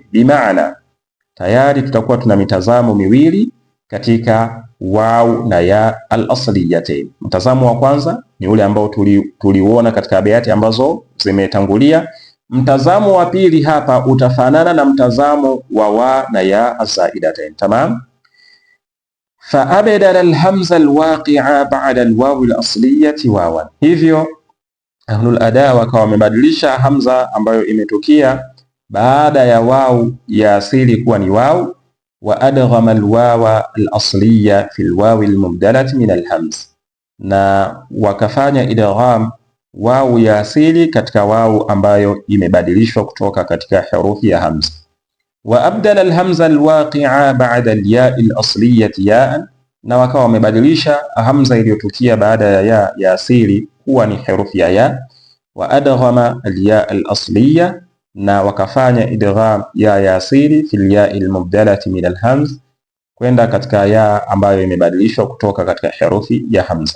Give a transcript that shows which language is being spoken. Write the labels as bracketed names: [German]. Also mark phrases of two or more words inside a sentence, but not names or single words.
[Swahili] Bimaana tayari tutakuwa tuna mitazamo miwili katika waw na ya al-asliyatain. Mtazamo wa kwanza ni ule ambao tuliuona katika abiyati ambazo zimetangulia. Mtazamo wa pili hapa utafanana na mtazamo wa wa na ya az-zaidatain. [Arabic] Tamam. فأبدل الهمزة الواقعة بعد الواو الأصلية واوا, [Swahili] hivyo [Arabic] أهل الأداء [Swahili] wakawa wamebadilisha hamza ambayo imetukia baada ya waw ya asili kuwa ni waw, [Arabic] وأدغم الواو الأصلية في الواو المبدلة من الهمز, [Swahili] na wakafanya idgham waw ya asili katika waw ambayo imebadilishwa kutoka katika herufi ya hamza. [Arabic] وأبدل الهمزة الواقعة بعد الياء الأصلية ياء, [Swahili] na wakawa wamebadilisha hamza iliyotukia baada ya ya asili kuwa ni herufi ya ya. [Arabic] وأدغم الياء الأصلية, [Swahili] na wakafanya idgham ya asili [Arabic] في الياء المبدلة من الهمز, [Swahili] kwenda katika ya ambayo imebadilishwa kutoka katika herufi ya hamza.